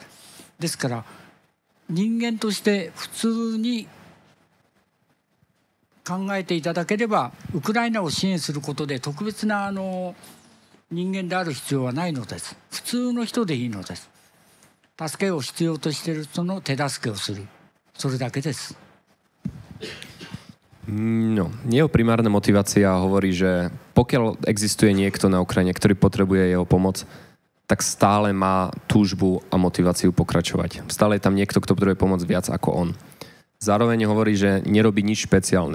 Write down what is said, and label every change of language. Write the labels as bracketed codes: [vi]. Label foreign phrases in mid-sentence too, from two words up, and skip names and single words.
[ja] ですから人間として普通に考えていただければウクライナを支援することで特別な人間である必要はないのです。普通の人でいいのです。助けを必要としている人の手助けをする、それだけです。 [sk] No, jeho primárna motivácia hovorí, že pokiaľ existuje niekto na Ukrajine, ktorý potrebuje jeho pomoc, tak stále má túžbu a motiváciu pokračovať. Stále je tam niekto, kto potrebuje pomoc viac ako on. Zároveň hovorí, že nerobí nič špeciálne.